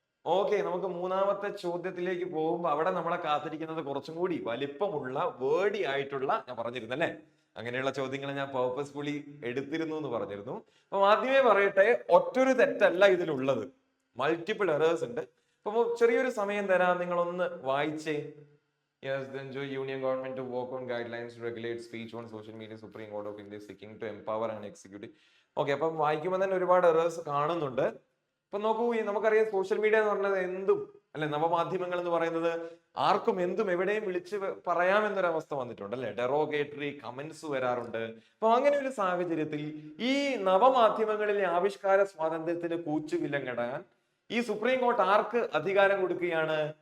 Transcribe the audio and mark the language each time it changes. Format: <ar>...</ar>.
<ml>Okay, നമുക്ക് മൂന്നാമത്തെ ചോദ്യത്തിലേക്ക് പോകുമ്പോൾ അവിടെ നമ്മളെ കാത്തിരിക്കുന്നത് കുറച്ചും കൂടി വലിപ്പമുള്ള വേർഡി ആയിട്ടുള്ള, ഞാൻ പറഞ്ഞിരുന്നല്ലേ അങ്ങനെയുള്ള ചോദ്യങ്ങൾ ഞാൻ പേർപ്പസ്ഫുള്ളി എടുത്തിരുന്നു എന്ന് പറഞ്ഞിരുന്നു. അപ്പൊ ആദ്യമേ പറയട്ടെ, ഒറ്റൊരു തെറ്റല്ല ഇതിലുള്ളത്, മൾട്ടിപ്പിൾ എറേഴ്സ് ഉണ്ട്. അപ്പൊ ചെറിയൊരു സമയം തരാം, നിങ്ങളൊന്ന് വായിച്ചേ.</ml> <en>Yes, the Union government to work on guidelines to regulate speech on social media. Supreme Court of India seeking to empower and execute.</en> <ml>Okay, അപ്പം വായിക്കുമ്പോൾ തന്നെ ഒരുപാട് എറേഴ്സ് കാണുന്നുണ്ട്. അപ്പൊ നോക്കൂ, നമുക്കറിയാം സോഷ്യൽ മീഡിയ എന്ന് പറഞ്ഞത് എന്തും അല്ലെ, നവമാധ്യമങ്ങൾ എന്ന് പറയുന്നത് ആർക്കും എന്തും എവിടെയും വിളിച്ച് പറയാമെന്നൊരവസ്ഥ വന്നിട്ടുണ്ട് അല്ലെ. ഡെറോഗേറ്ററി കമന്റ്സ് വരാറുണ്ട്. അപ്പൊ അങ്ങനെ ഒരു സാഹചര്യത്തിൽ ഈ നവമാധ്യമങ്ങളിലെ ആവിഷ്കാര സ്വാതന്ത്ര്യത്തിന് കൂച്ചുവിലങ്ങിടാൻ ഈ സുപ്രീം കോർട്ട് ആർക്ക് അധികാരം കൊടുക്കുകയാണ്?</ml>